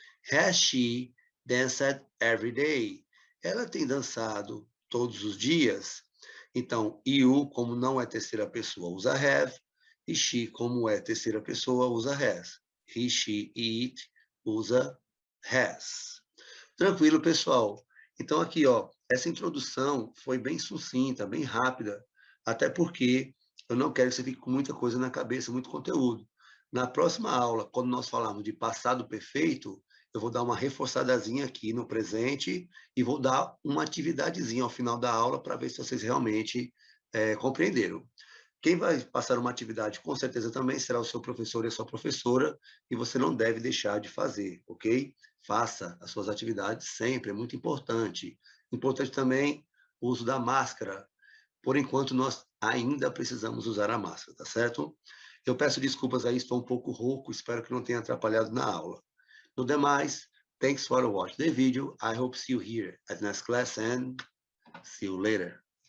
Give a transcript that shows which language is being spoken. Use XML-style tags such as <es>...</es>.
<en>Has she danced every day?</en> <pt>Ela tem dançado todos os dias? Então, you, como não é terceira pessoa, usa have. E she, como é terceira pessoa, usa has. He, she, it, usa has. Tranquilo, pessoal. Então, aqui, ó, essa introdução foi bem sucinta, bem rápida, até porque eu não quero que você fique com muita coisa na cabeça, muito conteúdo. Na próxima aula, quando nós falarmos de passado perfeito, eu vou dar uma reforçadazinha aqui no presente e vou dar uma atividadezinha ao final da aula para ver se vocês realmente compreenderam. Quem vai passar uma atividade, com certeza, também será o seu professor e a sua professora, e você não deve deixar de fazer, ok? Faça as suas atividades sempre, é muito importante. Importante também o uso da máscara. Por enquanto, nós ainda precisamos usar a máscara, tá certo? Eu peço desculpas aí, estou um pouco rouco, espero que não tenha atrapalhado na aula. No demais,</pt> <en>thanks for watching the video. I hope see you here at next class and see you later.</en>